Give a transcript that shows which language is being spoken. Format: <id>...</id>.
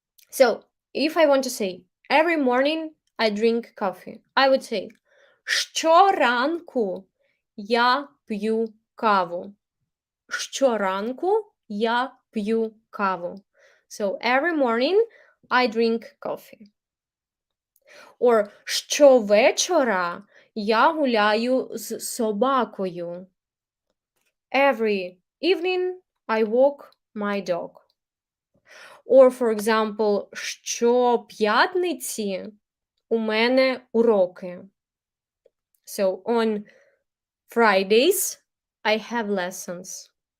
<en>So if I want to say, every morning I drink coffee, I would say,</en> <uk>щоранку я п'ю каву. Щоранку я п'ю каву.</uk> <en>So every morning I drink coffee.</en> <uk>Or щовечора я гуляю з собакою.</uk> <en>Every evening I walk my dog.</en> <uk>Or,</uk> <en>for example,</en> <uk>щоп'ятниці у мене уроки.</uk> <en>So on Fridays I have lessons.</en>